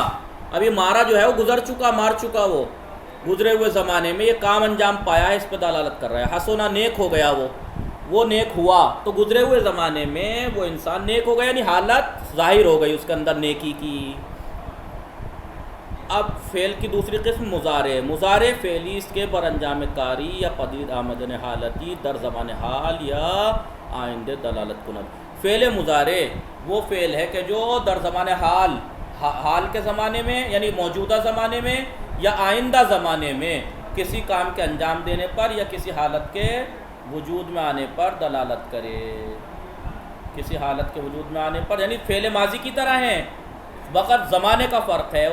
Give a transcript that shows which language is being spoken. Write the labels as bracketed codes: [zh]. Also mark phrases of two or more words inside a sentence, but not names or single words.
[ur] ابھی مارا جو ہے وہ گزر چکا، مار چکا، وہ گزرے ہوئے زمانے میں یہ کام انجام پایا ہے، اس پہ دلالت کر رہا ہے. حسنا نیک ہو گیا، وہ نیک ہوا، تو گزرے ہوئے زمانے میں وہ انسان نیک ہو گیا، یعنی حالت ظاہر ہو گئی اس کے اندر نیکی کی. [fa] اب فعل کی دوسری قسم مضارع فعلیست کے بر انجام کاری یا پدید آمدن حالتی در زمان حال یا آئندہ دلالت کند. [ur] فعل مضارع وہ فعل ہے کہ جو [fa] در زمان حال [ur] کے زمانے میں یعنی موجودہ زمانے میں یا آئندہ زمانے میں کسی کام کے انجام دینے پر یا کسی حالت کے وجود میں آنے پر دلالت کرے. کسی حالت کے وجود میں آنے پر یعنی فعل ماضی کی طرح ہیں، وقت زمانے کا فرق ہے.